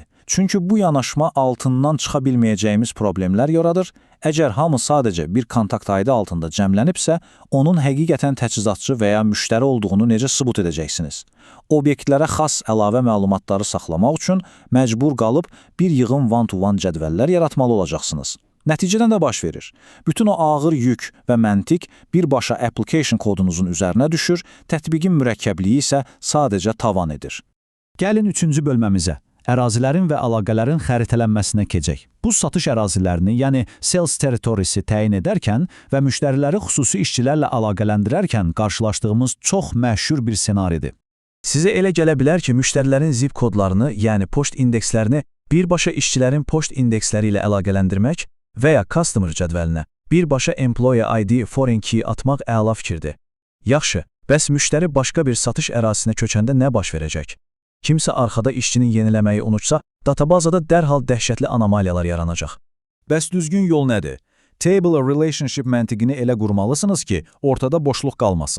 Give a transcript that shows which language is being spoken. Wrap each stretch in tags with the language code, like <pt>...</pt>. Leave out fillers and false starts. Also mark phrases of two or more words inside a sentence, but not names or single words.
<az>Çünki bu yanaşma altından çıxa bilməyəcəyimiz problemlər yaradır. Əgər hamı sadəcə bir kontakt aydı altında cəmlənibsə, onun həqiqətən təchizatçı və ya müştəri olduğunu necə sübut edəcəksiniz? Obyektlərə xas əlavə məlumatları saxlamaq üçün məcbur qalıb bir yığın</az> <en>one-to-one</en> <az>cədvəllər yaratmalı olacaqsınız. Nəticədən də baş verir. Bütün o ağır yük və məntiq birbaşa application kodunuzun üzərinə düşür, tətbiqin mürəkkəbliyi isə sadəcə tavan edir. Gəlin üçüncü bölməmizə, ərazilərin və əlaqələrin xəritələnməsinə keçək. Bu satış ərazilərini, yəni</az> <en>sales territory'si</en> <az>təyin edərkən və müştəriləri xüsusi işçilərlə əlaqələndirərkən qarşılaşdığımız çox məşhur bir senaridir. Sizə elə gələ bilər ki, müştərilərin zip kodlarını, yəni poçt indekslərini birbaşa işçilərin poçt indeksləri ilə əlaqələndirmək və ya customer cədvəlinə birbaşa</az> <en>employee ID foreign key</en> <az>atmaq əla fikirdir. Yaxşı, bəs müştəri başqa bir satış ərazisinə köçəndə nə baş verəcək? Kimsə arxada işçinin yeniləməyi unutsa, databazada dərhal dəhşətli anomaliyalar yaranacaq. Bəs düzgün yol nədir?</az> <en>Table relationship</en> <az>məntiqini elə qurmalısınız ki, ortada boşluq qalmasın.</az>